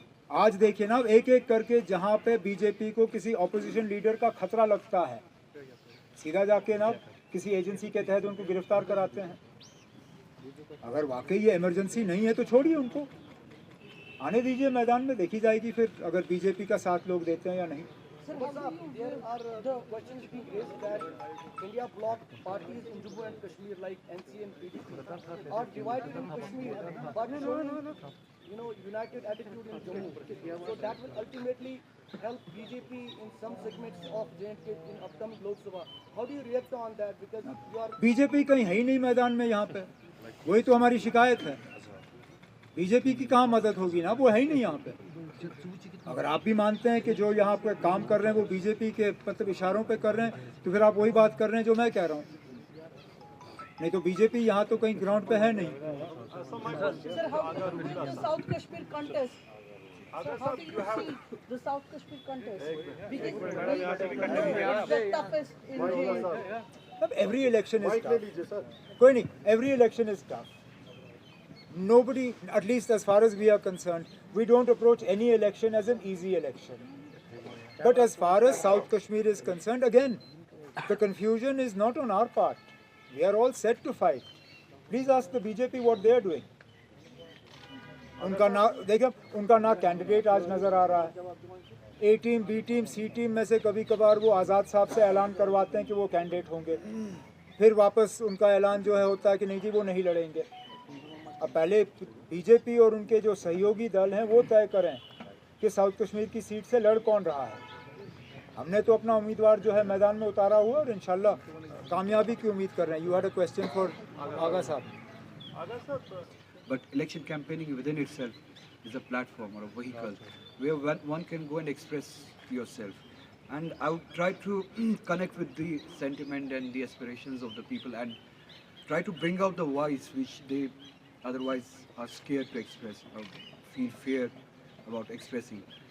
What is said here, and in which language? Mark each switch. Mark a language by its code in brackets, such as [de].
[hi] आज देखिए ना, एक एक करके जहाँ पे बीजेपी को किसी ऑपोजिशन लीडर का खतरा लगता है, सीधा जाके ना किसी एजेंसी के तहत उनको गिरफ्तार कराते हैं। अगर वाकई ये इमरजेंसी नहीं है तो छोड़िए, उनको आने दीजिए मैदान में, देखी जाएगी फिर अगर बीजेपी का साथ लोग देते हैं या नहीं। [en] Sir, there are questions being raised that India blocked parties in Jammu and Kashmir like NC and PDP are divided in Kashmir, but showing, united attitude in Jammu. So that will ultimately help BJP in some segments of J&K in upcoming Lok Sabha. How do you react on that? Because you are [hi] BJP कहीं है ही नहीं मैदान में यहाँ पे, वही तो हमारी शिकायत है। बीजेपी की कहाँ मदद होगी ना, वो है ही नहीं यहाँ पे। अगर आप भी मानते हैं कि जो यहाँ पे काम कर रहे हैं वो बीजेपी के मतलब इशारों पे कर रहे हैं, तो फिर आप वही बात कर रहे हैं जो मैं कह रहा हूँ। नहीं तो बीजेपी यहाँ तो कहीं ग्राउंड पे है नहीं। [en] Sir, how the South Kashmir contest? So how do you see the South Kashmir contest? Because the toughest in the अब every election is tough. [hi] कोई नहीं, [en] every election is tough. Nobody, at least as far as we are concerned, we don't approach any election as an easy election. But as far as South Kashmir is concerned, again, the confusion is not on our part. We are all set to fight. Please ask the BJP what they are doing. [hi] उनका ना देखिए, उनका ना candidate आज नज़र आ रहा है। ए team, B team, सी team में से कभी कभार वो आज़ाद साहब से ऐलान करवाते हैं कि वो कैंडिडेट होंगे, फिर वापस उनका ऐलान जो है होता है कि नहीं जी वो नहीं लड़ेंगे। अब पहले बीजेपी और उनके जो सहयोगी दल हैं वो तय करें कि साउथ कश्मीर की सीट से लड़ कौन रहा है। हमने तो अपना उम्मीदवार जो है मैदान में उतारा हुआ और इंशाल्लाह कामयाबी की उम्मीद कर रहे हैं। [en] You had a question for Agha sahab. But election campaigning within itself is a platform or a vehicle where one can go and express yourself. And I would try to connect with the sentiment and the aspirations of the people and try to bring out the voice which they otherwise are scared to express or feel fear about expressing.